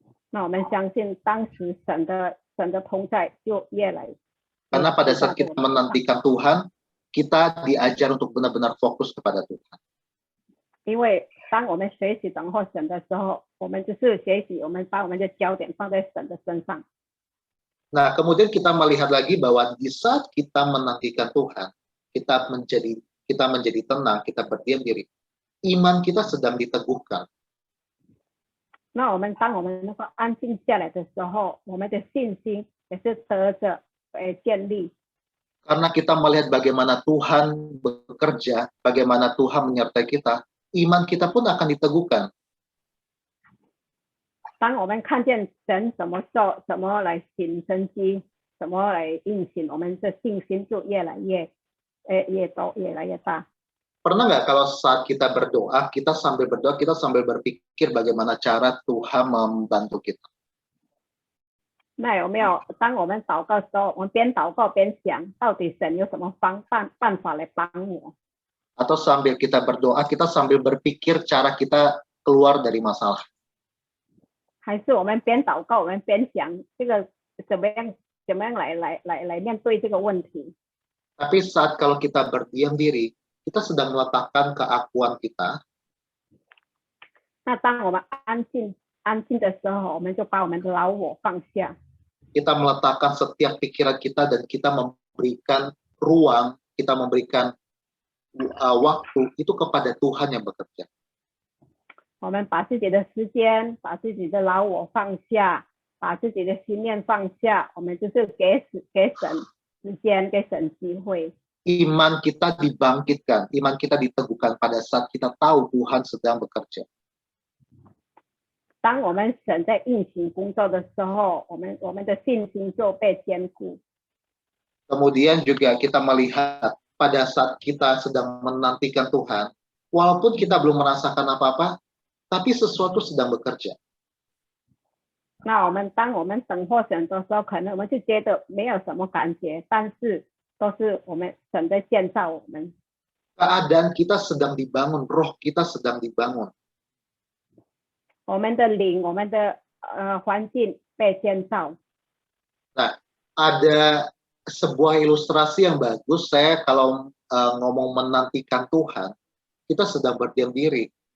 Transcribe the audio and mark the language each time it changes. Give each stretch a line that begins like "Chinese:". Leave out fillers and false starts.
Chinese: 那我们相信，当时神的同在就越来。
Indonesian: Karena pada saat kita menantikan Tuhan, kita diajar untuk benar-benar fokus kepada Tuhan.
Chinese: 因为当我们学习等候神的时候，我们就是学习，我们把我们的焦点放在神的身上。
Indonesian: Nah, kemudian kita melihat lagi bahwa di saat kita menantikan Tuhan, kita menjadi tenang, kita berdiam diri. Iman kita sedang diteguhkan.
Chinese: 那当我们能够安静下来的时候，我们的信心也是得着建立。
Indonesian: Karena kita melihat bagaimana Tuhan bekerja, bagaimana Tuhan menyertai kita, iman kita pun akan diteguhkan.
Chinese: 当我们看见神怎么做，怎么来行神迹，怎么来运行，我们的信心就越来越多，越来越大。
Indonesian: Pernah nggak kalau saat kita berdoa, kita sambil berdoa, kita sambil berpikir bagaimana cara Tuhan membantu kita?
Chinese: 那有没有当我们祷告的时候，我们边祷告边想，到底神有什么办法来帮我？
Indonesian: Atau sambil kita berdoa, kita sambil berpikir cara kita keluar dari masalah?
Chinese: 还是我们边祷告，我们边想这个怎么样来面对这个问题？
Indonesian: Tapi saat kalau kita berdiam diri, kita sedang meletakkan keakuan kita.
Chinese: 那当我们安静的时候，我们就把我们的老我放下。
Indonesian: Kita meletakkan setiap pikiran kita dan kita memberikan ruang, kita memberikan waktu itu kepada Tuhan yang bekerja.
Chinese: 我们把自己的时间，把自己的老我放下，把自己的心念放下，我们就是给神时间，给神机会。
Indonesian: Iman kita dibangkitkan, iman kita diteguhkan pada saat kita tahu Tuhan sedang bekerja.
Chinese: 当我们神在运行工作的时候，我们的信心就被坚固。
Indonesian: Kemudian juga kita melihat pada saat kita sedang menantikan Tuhan, walaupun kita belum merasakan apa-apa, tapi sesuatu sedang bekerja.
Chinese: 那当我们等候神的时候，可能我们就觉得没有什么感觉，但是都是我们神在建造我们。
Indonesian: Keadaan kita sedang dibangun, roh kita sedang dibangun.
Chinese: 我们的灵，我们的环境被建造。
Indonesian: Nah, ada sebuah ilustrasi yang bagus. Saya kalau ngomong menantikan Tuhan, kita sedang berdiam diri.